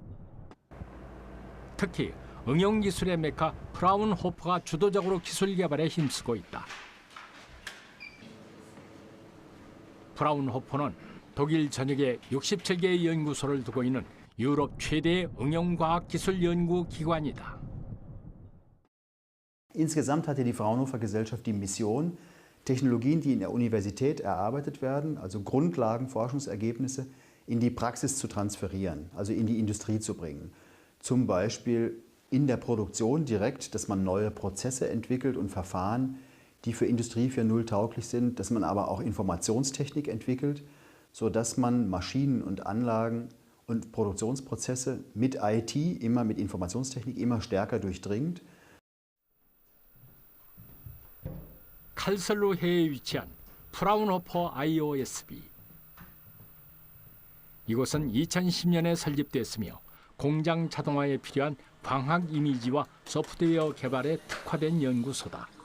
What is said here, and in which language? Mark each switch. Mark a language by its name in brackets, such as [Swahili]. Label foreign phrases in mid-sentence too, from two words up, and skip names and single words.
[Korean] 특히 응용기술의 메카 프라운호퍼가 주도적으로 기술 개발에 힘쓰고 있다. 프라운호퍼는 독일 전역에 67개의 연구소를 두고 있는 유럽 최대의 응용과학기술연구기관이다. [German] Insgesamt hatte die Fraunhofer Gesellschaft die Mission, Technologien, die in der Universität erarbeitet werden, also Grundlagen, Forschungsergebnisse, in die Praxis zu transferieren, also in die Industrie zu bringen. Zum Beispiel in der Produktion direkt, dass man neue Prozesse entwickelt und Verfahren, die für Industrie 4.0 tauglich sind, dass man aber auch Informationstechnik entwickelt, sodass man Maschinen und Anlagen und Produktionsprozesse mit IT, immer mit Informationstechnik, immer stärker durchdringt. [Korean] 칼슬루해에 위치한 프라운호퍼 IOSB. 이곳은 2010년에 설립됐으며 공장 자동화에 필요한 광학 이미지와 소프트웨어 개발에 특화된 연구소다.